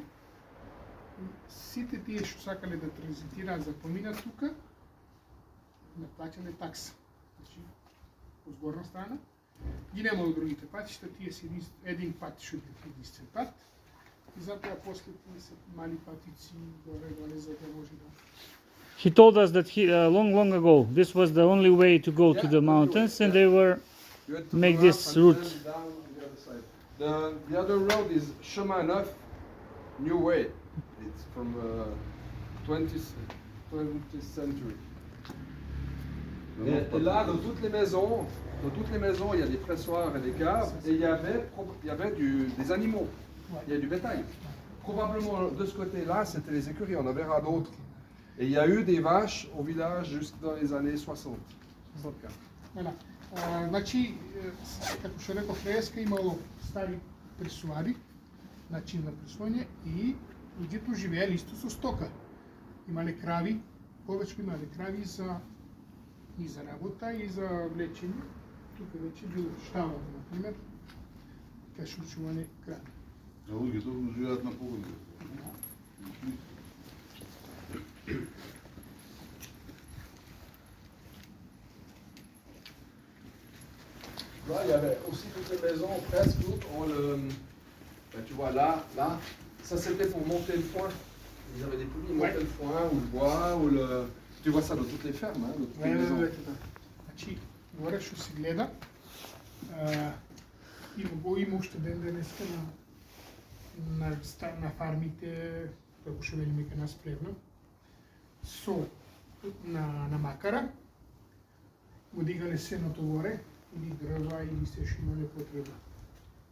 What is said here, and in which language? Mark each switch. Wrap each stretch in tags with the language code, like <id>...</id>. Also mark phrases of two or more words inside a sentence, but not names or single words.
<mk>Сите тие што сакале да транзитираат за поминат тука, не плаќале такса. Значи, по згорна страна, ги немало другите патишта, тие си един пат што биде единствен пат. И затоа после тие се мали патици горе за да може да...</mk> <en>He told us that long ago this was the only way to go to the mountains and they were You had to Make go this up and route. then down the other side. The other road is Chemin Neuf, New Way. It's from 20th century.</en> <fr>Et là, dans toutes les maisons, il y a des pressoirs et des caves, et il y avait des animaux, il y a du bétail. Probablement de ce côté-là, c'était les écuries, on en verra d'autres. Et il y a eu des vaches au village jusque dans les années 60. 64. Voilà.</fr> <mk>Значи, како што реков, Леска имало стари пресуари, начин на пресување и луѓето живееле исто со стока. Имале крави, повеќе имале крави и за работа и за влечење. Тука веќе бил шталот, например, кај што чувале крави. А луѓето живеат на погреби.</mk> <fr>Là, il y avait aussi toutes les maisons, presque toutes, ont le... Ben, tu vois, là, ça c'était pour monter le foin. Ils avaient des poulies, ils montaient le foin, ou le bois, ou le... Tu vois ça dans toutes les fermes, hein, dans toutes les maisons.</fr> <mk>Значи, горе што се гледа, има уште ден денеска на фармите, како што велиме кај нас плевно, со на макара, го дигале сеното горе, или дрва, или се што имале потреба.</mk>